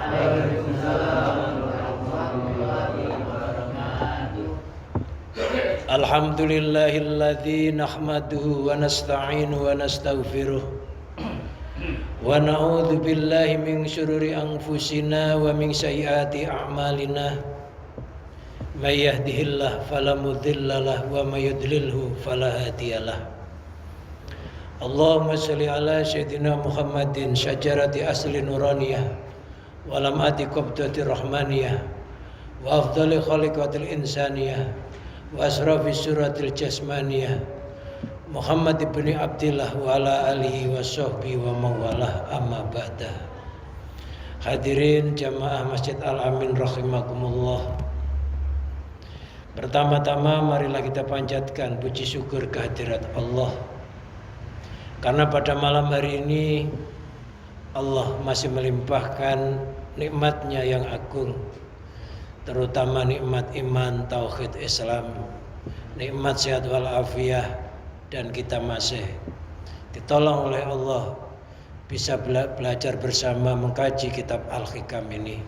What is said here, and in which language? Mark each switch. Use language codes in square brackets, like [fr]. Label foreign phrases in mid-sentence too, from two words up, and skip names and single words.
[ar] الحمد لله الذي نحمده ونستعينه ونستغفره ونعوذ بالله من شرور أنفسنا ومن سيئات أعمالنا. من يهده الله فلا مضل له ومن يضلله فلا هادي له. اللهم صل على سيدنا محمد شجرة الأصل النورانية ولمعة القبضة الرحمانية وأفضل الخليقة الإنسانية وأشرف الصورة الجسمانية محمد بن عبد الله وعلى آله وصحبه ومولاه أما بعد. [id] Hadirin jamaah Masjid Al-Amin rahimakumullah. Pertama-tama marilah kita panjatkan puji syukur kehadirat Allah, karena pada malam hari ini Allah masih melimpahkan nikmatnya yang agung, terutama nikmat iman, tauhid, Islam, nikmat sehat walafiat, dan kita masih ditolong oleh Allah bisa belajar bersama mengkaji kitab Al-Hikam ini.